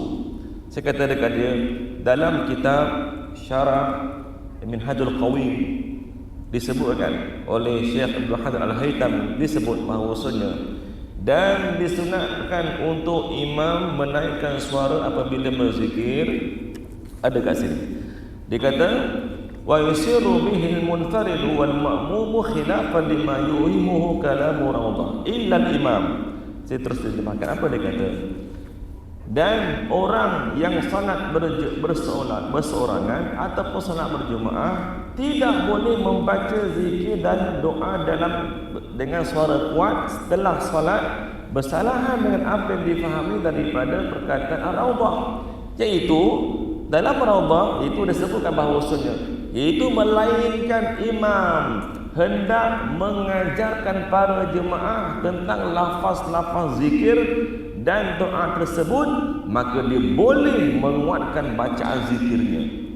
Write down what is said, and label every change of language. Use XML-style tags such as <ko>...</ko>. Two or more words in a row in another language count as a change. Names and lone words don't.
<ms>Saya kata dekat dia, dalam kitab Syarah Minhajul Qawim disebutkan oleh Syekh Abdul Hadir Al-Haythami, disebut bahawasanya dan disunatkan untuk imam menaikkan suara apabila berzikir. Ada kat sini dia kata,</ms> <ar>ويسر به المنفرد والمأموم خلافا لما يوهمه كلام الروضة إلا الإمام.</ar> <ms>Saya terus terjemahkan apa dia kata. Dan orang yang salat berseorangan ataupun salat berjemaah tidak boleh membaca zikir dan doa dengan suara kuat setelah salat, bersalahan dengan apa yang difahami daripada perkataan ar-rawdah, iaitu dalam ar-rawdah itu disebutkan bahawasanya iaitu melainkan imam hendak mengajarkan para jemaah tentang lafaz-lafaz zikir dan doa tersebut, maka dia boleh menguatkan bacaan zikirnya.</ms>